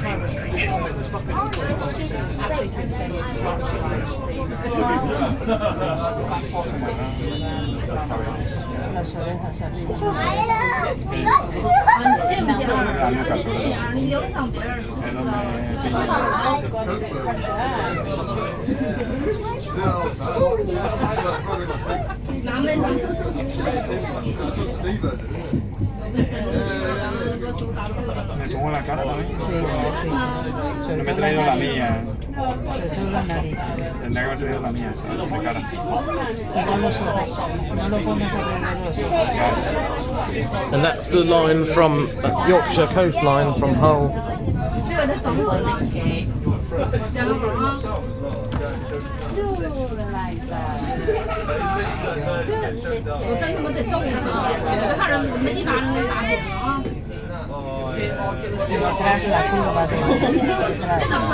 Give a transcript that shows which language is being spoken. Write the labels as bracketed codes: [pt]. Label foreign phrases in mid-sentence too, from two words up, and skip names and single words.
[es] Las orejas arriba. [zh] 见不见？你影响别人，知不知道？拿没拿？ [es] Me pongo la cara también. Sí, sí, sí. No me he traído la mía. Sobre todo la nariz. Tendría que haber traído la mía, ¿sabes? De cara. Y no los ojos. No lo pongas alrededor de los ojos. [en] And that's the line from Yorkshire coastline from Hull. [zh] 这个得整死了。行啊。我真他妈得揍你啊！别看人，我们一把人给打死啊！ [es] Detrás la curva de detrás.